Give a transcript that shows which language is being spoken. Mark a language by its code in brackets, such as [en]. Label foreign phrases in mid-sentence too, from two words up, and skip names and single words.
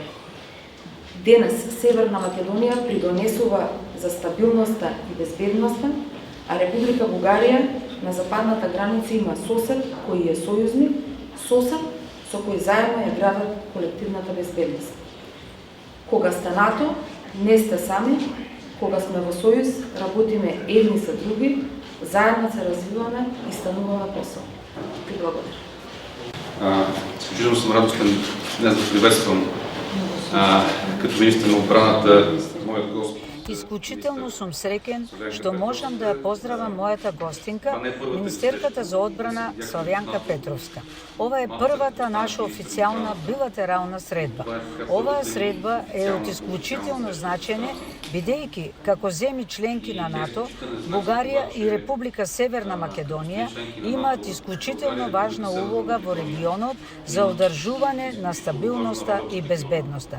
[mk] Денес Северна Македонија придонесува за стабилноста и безбедноста, а Република Бугарија на западната граница има сосед кој е сојузник, сосед со кој заедно ја градат колективната безбедност. Кога сте НАТО, не сте сами, кога сме во сојуз, работиме едни со други, заедно се развиваме и стануваме посол. Ви благодарам. [bg] Изключително съм радостен днес да приветствам като министър на отбраната моят гост [mk] Исклучително сум среќен што можам да ја поздравам мојата гостинка, министерката за одбрана Славјанка Петровска. Ова е првата наша официјална билатерална средба. Оваа средба е од исклучително значење, бидејќи како земји членки на НАТО, Бугарија и Република Северна Македонија имаат исклучително важна улога во регионот за одржување на стабилноста и безбедноста.